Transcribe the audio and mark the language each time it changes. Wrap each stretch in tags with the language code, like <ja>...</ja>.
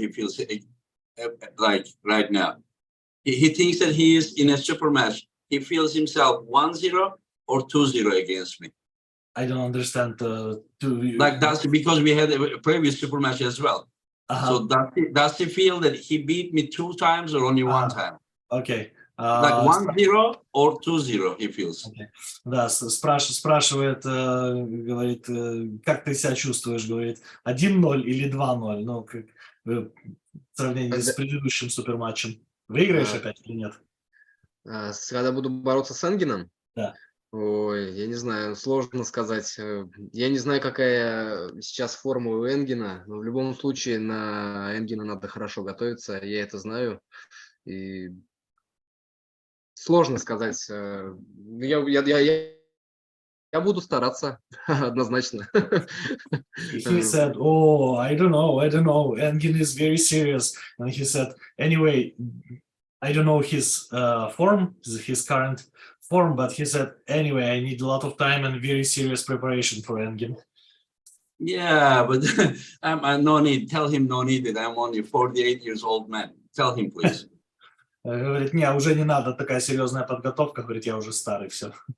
<en>He feels like right now. He thinks that he is in a super match. He feels himself 1-0 or 2-0 against me. I don't understand. That's because we had a previous super match as well. So does he feel that he beat me 2 times or only 1 time? Okay. Like 1-0 or 2-0 he feels. Okay.</en> <ru>Да, спрашивает, говорит, как ты себя чувствуешь, говорит, 1-0 или 2-0, как в сравнении с предыдущим суперматчем. Выиграешь опять или нет? Когда буду бороться с Энгином? Да. Ой, я не знаю, сложно сказать. Я не знаю, какая сейчас форма у Энгина, но в любом случае на Энгина надо хорошо готовиться, я это знаю. И сложно сказать. Я буду стараться, однозначно.</ru> <en>He said, "Oh, I don't know. Engin is very serious." And he said, "Anyway, I don't know his form, his current form, but he said, anyway, I need a lot of time and very serious preparation for Engin." Yeah, but no need. Tell him no need that I'm only 48 years old man. Tell him, please.</en> <ru>Говорит, не, уже не надо, такая серьезная подготовка. Говорит, я уже старый, все.</ru>